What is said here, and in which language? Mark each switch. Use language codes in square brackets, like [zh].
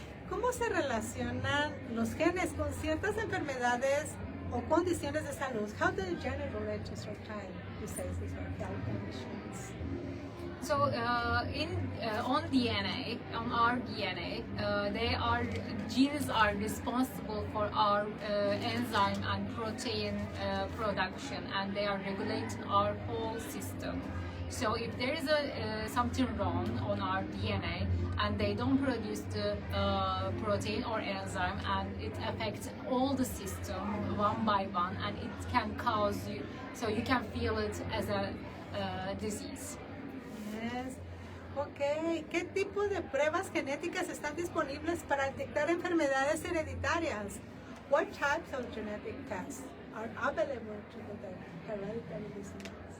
[es] ¿Cómo se relacionan los genes con ciertas enfermedades o condiciones de salud? [en] How do the genes relate to certain diseases or health conditions? So on DNA, on our DNA, genes are responsible for our enzyme and protein production, and they are regulating our whole system. So if there is something wrong on our DNA and they don't produce the protein or enzyme, and it affects all the system one by one, and it can cause you, so you can feel it as a disease. Yes. [es] Ok, ¿qué tipo de pruebas genéticas están disponibles para detectar enfermedades hereditarias? [en] What types of genetic tests are available to detect hereditary diseases?